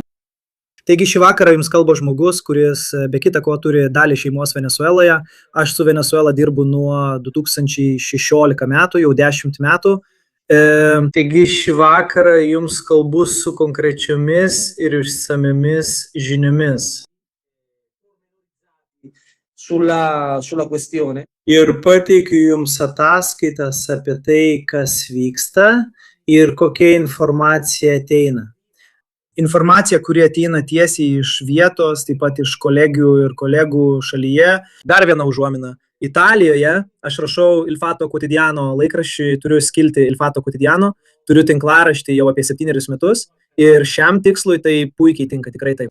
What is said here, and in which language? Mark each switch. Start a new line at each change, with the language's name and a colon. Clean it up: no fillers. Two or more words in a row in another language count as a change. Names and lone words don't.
Lithuanian: Taigi šį vakarą jums kalba žmogus, kuris be kita ko turi dalį šeimos Venesueloje. Aš su Venesuela dirbu nuo 2016 metų, jau 10 metų. Taigi šį vakarą jums kalbu su konkrečiomis ir išsamiamis žiniomis.
Italian: Sulla questione.
Lithuanian: Ir pateikiu jums ataskaitas apie tai, kas vyksta ir kokia informacija ateina. Informacija, kuri ateina tiesiai iš vietos, taip pat iš kolegių ir kolegų šalyje. Dar viena užuomina. Italijoje aš rašau Il Fatto Quotidiano laikraščiui, turiu skilti Il Fatto Quotidiano, turiu tinklaraštį jau apie 7 metus ir šiam tikslui tai puikiai tinka, tikrai taip.